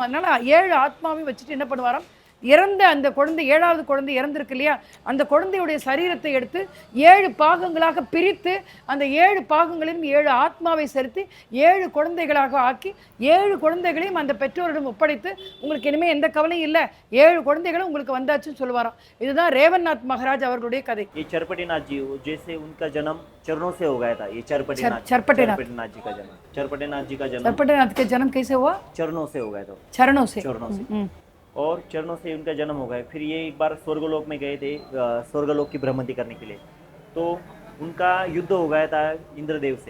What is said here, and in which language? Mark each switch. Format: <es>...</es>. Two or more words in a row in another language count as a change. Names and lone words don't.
<ta>அதனால 7 ஆத்மாவையும் வச்சுட்டு என்ன பண்ணுவாராம், இறந்த அந்த குழந்தை 7வது குழந்தை இறந்திருக்கு இல்லையா, அந்த குழந்தையுடைய சரீரத்தை எடுத்து 7 பாகங்களாக பிரித்து அந்த 7 பாகங்களையும் 7 ஆத்மாவை செலுத்தி 7 குழந்தைகளாக ஆக்கி 7 குழந்தைகளையும் அந்த பெற்றோரிடம் ஒப்படைத்து உங்களுக்கு இனிமேல் எந்த கவலையும் இல்லை, 7 குழந்தைகளும் உங்களுக்கு வந்தாச்சுன்னு சொல்லுவாராம். இதுதான் ரேவந்நாத் மகாராஜ் அவர்களுடைய கதை.</ta> <hi>ये चरपटेनाथ जी जैसे उनका जन्म चरणों से हो गया था, ये चरपटेनाथ जी का जन्म, चरपटेनाथ जी का जन्म, चरपटेनाथ के जन्म कैसे हुआ, चरणों से हो गया था, चरणों से और चरणों से उनका जन्म हो गया। फिर ये एक बार स्वर्गलोक में गए थे, स्वर्गलोक की भ्रमंती करने के लिए, तो उनका युद्ध हो गया था इंद्रदेव से।</hi>